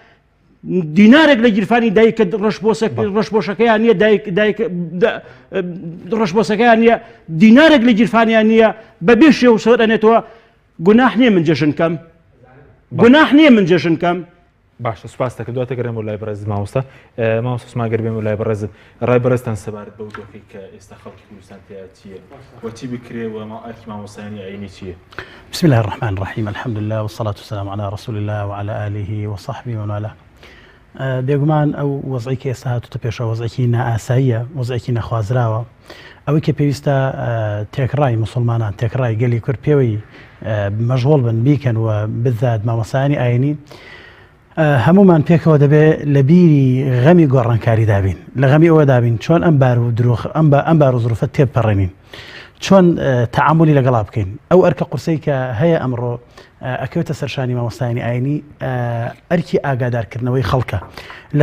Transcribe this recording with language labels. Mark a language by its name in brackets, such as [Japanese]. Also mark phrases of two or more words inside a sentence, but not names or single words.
[Central Kurdish] دینارێک لە گیرفانی دایکە ڕەشبۆشەکەیان نییە ڕەشبۆسەکەیان نییە دینارێک لە گیرفانیان نییە بەبێ شێو سەر ئەنێتەوە گوناح نییە من جەژنکەم گوناح نییە من جەژنکەم باشە سوپاس دەکەم دواتە گەرم و لای بەڕێز مامۆستا مامۆستا گەر بێم و لای بەڕێزت ڕای بەڕێزتان سەبارەت بەو دۆخی کە ئێستا خەڵکی کوردستان تیا چییە وەچی بکرێ و ئەرکی مامۆستایانی عینی چییە [Arabic] بسم الله الرحمن الرحيم الحمد لله والصلاة والسلام على رسول الله وعلى آله وصحبه ومن والاه [Central Kurdish] بێگومان ئەو وەزعی کە ئێستا هاتوتە پێشەوە وەزعێکی نائاساییە وەزعێکی نەخوازراوە ئەوەی کە پێویستە تێکڕای مسلمانان تێکڕای گەلی کورد پێوەی مەشغوڵ بن بیکەن و بزات مامۆستایانی ئاینی هەمومان پێکەوە دەبێت لە بیری غەمی گۆڕانکاری دابین لە غەمی ئەوە دابین چۆن ئەم بار و درۆخ ئەم بار و زروفە تێپەڕێنین چۆن تەعاملی لەگەڵا بکەین ئەو ئەرکە قورسەی کە هەیە ئەمڕۆ ئەکەوێتە سەرشانی مامۆستایانی ئاینی ئەرکی ئاگادارکردنەوەی خەڵکە لە